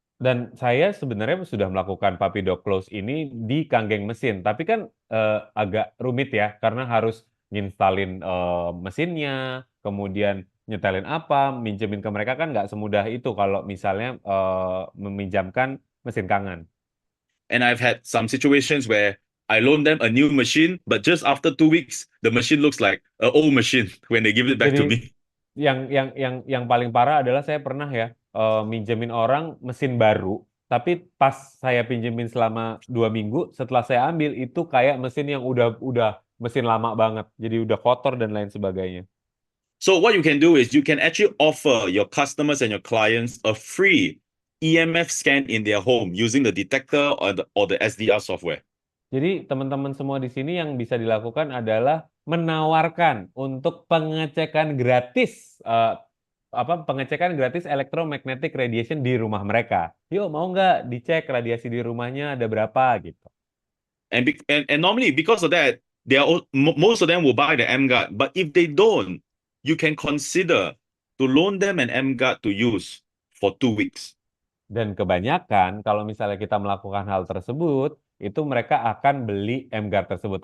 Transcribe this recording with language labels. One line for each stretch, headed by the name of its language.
Indonesian: Dan saya sebenarnya sudah melakukan puppy dog close ini di Kanggeng mesin, tapi kan agak rumit ya, karena harus nginstalin mesinnya, kemudian nyetelin apa, minjemin ke mereka kan nggak semudah itu kalau misalnya meminjamkan mesin Kangen.
English: And I've had some situations where I loan them a new machine, but just after 2 weeks, the machine looks like an old machine when they give it back to
Indonesian: Jadi
English: me.
Indonesian: yang paling parah adalah saya pernah ya minjemin orang mesin baru, tapi pas saya pinjemin selama 2 minggu, setelah saya ambil itu kayak mesin yang udah mesin lama banget, jadi udah kotor dan lain sebagainya.
English: So what you can do is you can actually offer your customers and your clients a free EMF scan in their home using the detector or the SDR software.
Indonesian: Jadi teman-teman semua di sini yang bisa dilakukan adalah menawarkan untuk pengecekan gratis pengecekan gratis electromagnetic radiation di rumah mereka. Yuk mau nggak dicek radiasi di rumahnya ada berapa gitu.
English: And normally because of that, most of them will buy the MGuard. But if they don't, you can consider to loan them an MGuard to use for 2 weeks.
Indonesian: Dan kebanyakan kalau misalnya kita melakukan hal tersebut, itu mereka akan beli MGuard tersebut.